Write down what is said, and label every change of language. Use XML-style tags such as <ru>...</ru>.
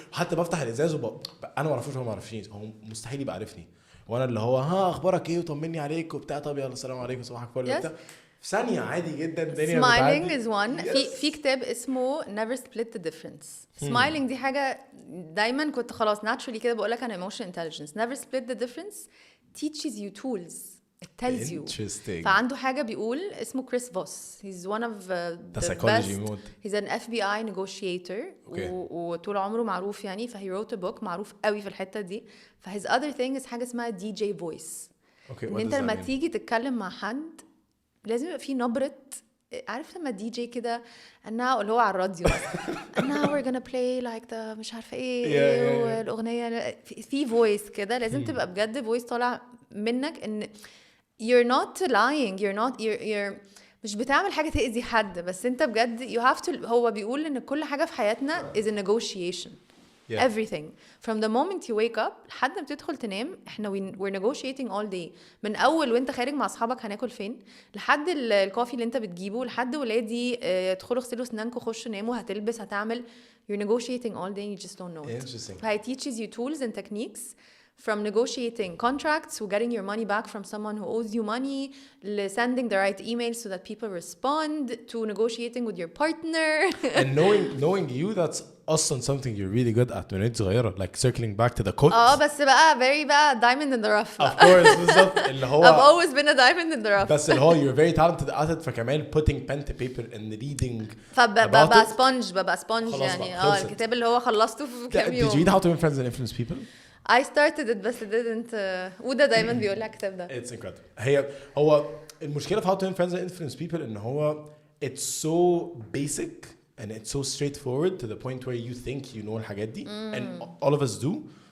<ar>حتى بفتح الازاز انا ما اعرفوش هو ما يعرفنيش. هو مستحيل يبقى عارفني وانا اللي هو ها اخبارك ايه وطمني عليك وبتاع. طب يلا السلام عليكم صباحك فل وبتاع في ثانيه عادي جدا الدنيا.</ar> <en>smiling is one.</en> <ar>في كتاب اسمه never split the difference. smiling دي حاجه دايما كنت خلاص naturally كده بقول لك انا emotional intelligence.</ar> <en>never split the difference teaches you tools. It tells you.</en> <ar>فعنده حاجة بيقول اسمه كريس فوس.</ar> <en>He's one of the best. He's an FBI negotiator.</en> <ar>وطول عمره معروف يعني. فهي wrote a book معروف قوي في الحتة دي.</ar> <en>فhis other thing is</en> <ar>حاجة اسمها</ar> <en>DJ voice.</en> <ar>إن أنت لما تيجي تتكلم مع حد لازم يبقى في نبرة. عارف لما دي جي كده أنها اللي هو على الراديو أنها</ar> <en>we're gonna play like the</en> <ar>مش عارفة إيه والأغنية في voice كده لازم تبقى بجد voice طالع منك إن</ar> <en>you're not lying.</en> <ar>you're مش بتعمل حاجة تأذي حد بس انت بجد</ar> <en>you have to.</en> <ar>هو بيقول ان كل حاجة في حياتنا</ar> <en>is a negotiation. everything from the moment you wake up</en> <ar>لحد ما بتدخل تنام احنا</ar> <en>we're negotiating all day.</en> <ar>من اول وانت خارج مع اصحابك هناكل فين لحد الكوفي اللي انت بتجيبه لحد ولادي ادخلوا اغسلوا اسنانكم خشوا ناموا هتلبس هتعمل.</ar> <en>you're negotiating all day and you just don't know it. It teaches you tools and techniques from negotiating contracts to getting your money back from someone who owes you money, sending the right emails so that people respond, to negotiating with your partner. And knowing you, that's also something you're really good at when it's صغيرة. Like circling back to the quote. بس بقى very bad diamond in the rough. Of course,</en> <ar>بالظبط. اللي هو</ar> <en>I've always been a diamond in the rough.</en> <ar>بس اللي هو</ar> <en>you're very talented at it. فكمان putting pen to paper and reading.</en> <ar>ببقى sponge يعني. الكتاب اللي هو خلصته في كام يوم.</ar> <en>Did you read How to Win Friends and Influence People? I started it بس didn't.</en> <ar>وده دايما بيقول لك الكتاب ده.</ar> <en>It's incredible.</en> <ar>هو المشكلة في</ar> <en>How to Win Friends and Influence People إن هو it's so basic and it's so straightforward to the point where you think you know</en> <ar>الحاجات دي</ar> <en>and all of us do.</en>